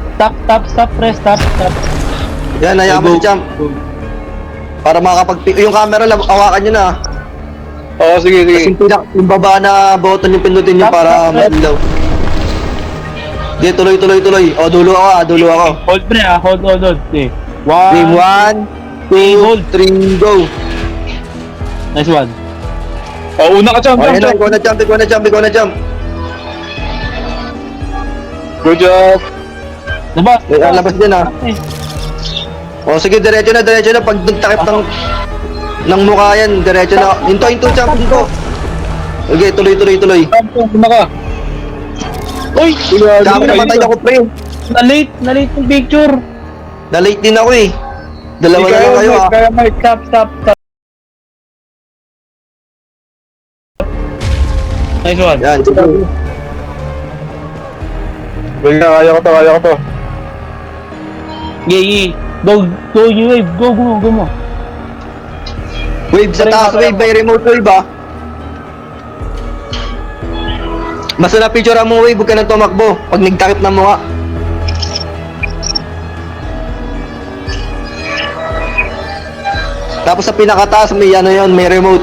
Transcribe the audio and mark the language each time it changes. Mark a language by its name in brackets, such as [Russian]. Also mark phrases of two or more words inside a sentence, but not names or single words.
[English] Stop pre, stop. [Filipino] Yan, hayaan mo si Champ. Para yung camera, hawakan niyo na. Sige. Kasi yung baba na button yung pindutin niyo [English] Stop, [Filipino] para [English] stop, pre. [Filipino] madilaw. Di, tuloy. O, dulo ako. [English] Hold pre ah, hold. Okay. Game 1, 2, 3, go. Nice one. [Filipino] Una ka, champ. Ayun na, ikaw na jump. [English] Good job. [Filipino] Labas. Labas din ah. O sige, diretso na. Pag nagtakip ng mukha yan, diretso na. Hinto, champ, hinto. Okay, tuloy. Champ, una ka. Uy! Dami namatay ako, pre. Na-late yung picture. Na-late din ako eh. Dalawa na lang kayo ah. Kaya Mike, stop. [English] Nice one. [Filipino] Yan, sige. Wait na, kaya ko to. [English] Yeah. Go, you wave. Go mo. Wave [Filipino] sa taas, [English] wave by remote wave ah. [Filipino] Basta na picture mo wave, huwag ka nang tumakbo. Pag nagtakip ng mukha. Tapos sa pinakataas may ano yon, may remote.